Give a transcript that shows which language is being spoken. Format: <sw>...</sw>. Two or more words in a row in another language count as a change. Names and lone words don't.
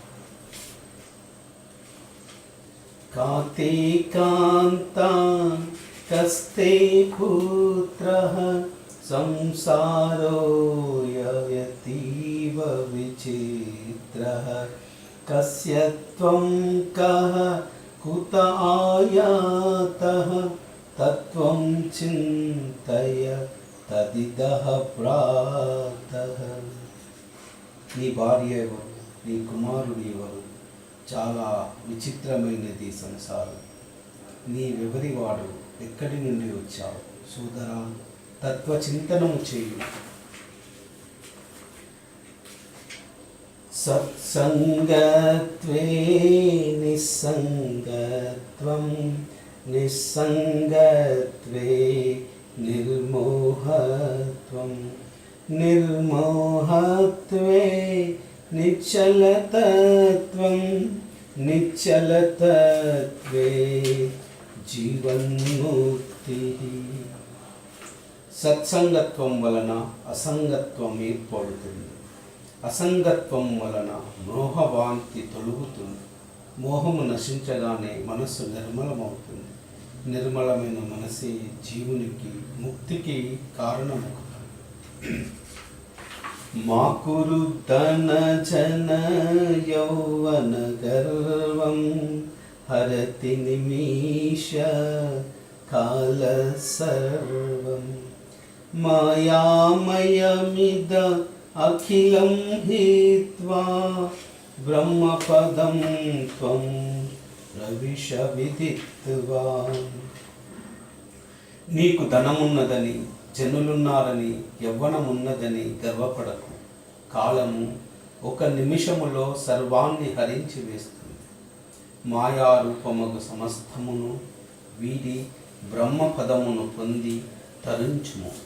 <sa>కాతే కాంతా కస్తే పుత్రః సంసారో యయతీవ విచిత్రః కస్య త్వం కః కుత ఆయాతః తత్వం చింతయ తదిదః ప్రాతః.</sa> <te>నీ భార్య ఎవరు, నీ కుమారుడు ఎవరు? చాలా విచిత్రమైనది సంసారం. నీవెవరివాడు, ఎక్కడి నుండి వచ్చావు? సోదరా, తత్వచింతనము చేయు.</te> <sa>సత్సంగత్వే నిస్సంగత్వం, నిస్సంగత్వే నిర్మోహత్వం, నిర్మోహత్వే నిశ్చలతత్వం, నిశ్చలతత్వే జీవన్ముక్తి.</sa> <te>సత్సంగత్వం వలన అసంగత్వం ఏర్పడుతుంది. అసంగత్వం వలన మోహవాంతి తొలుగుతుంది. మోహము నశించగానే మనస్సు నిర్మలమవుతుంది. నిర్మలమైన మనసే జీవునికి ముక్తికి కారణమవుతుంది.</te> <sa>మా కురు ధన జన యౌవన గర్వం హరతి నిమీష కాల సర్వం మాయామయమిద అఖిలం హిత్వా బ్రహ్మపదం త్వం ప్రవిశ విదిత్వా.</sa> <te>నీకు ధనమున్నదని, జనులున్నారని, యవ్వనమున్నదని గర్వపడకు. కాలము ఒక నిమిషములో సర్వాన్ని హరించి వేస్తుంది. మాయారూపముగు సమస్తమును వీడి బ్రహ్మపదమును పొంది తరించుము.</te>